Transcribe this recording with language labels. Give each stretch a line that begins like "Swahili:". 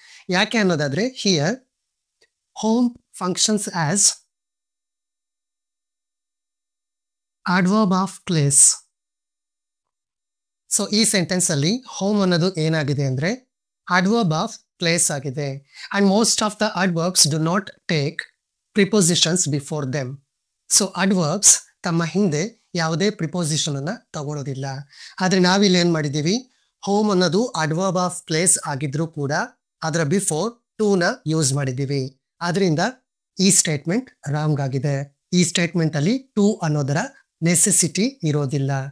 Kannada: ಯಾಕೆ ಅನ್ನೋದಾದ್ರೆ
English: Here home functions as adverb of place.
Kannada: So ಈ ಸೆಂಟೆನ್ಸ್ ಅಲ್ಲಿ ಹೋಮ್ ಅನ್ನೋದು ಏನಾಗಿದೆ ಅಂದ್ರೆ adverb of place ಆಗಿದೆ.
English: And most of the adverbs do not take prepositions before them.
Kannada: So adverbs ತಮ್ಮ ಹಿಂದೆ ಯಾವುದೇ ಪ್ರಿಪೋಸಿಷನ್ ಅನ್ನ ತಗೊಳ್ಳೋದಿಲ್ಲ. ಆದ್ರೆ ನಾವಿಲ್ಲಿ ಏನ್ ಮಾಡಿದೀವಿ, ಹೋಮ್ ಅನ್ನೋದು adverb of place ಆಗಿದ್ರು ಕೂಡ ಅದರ ಬಿಫೋರ್ ಟು ನ ಯೂಸ್ ಮಾಡಿದೀವಿ. ಆದ್ರಿಂದ ಈ ಸ್ಟೇಟ್ಮೆಂಟ್ ರಾಂಗ್ ಆಗಿದೆ. ಈ ಸ್ಟೇಟ್ಮೆಂಟ್ ಅಲ್ಲಿ ಟು ಅನ್ನೋದರ ನೆಸೆಸಿಟಿ ಇರೋದಿಲ್ಲ.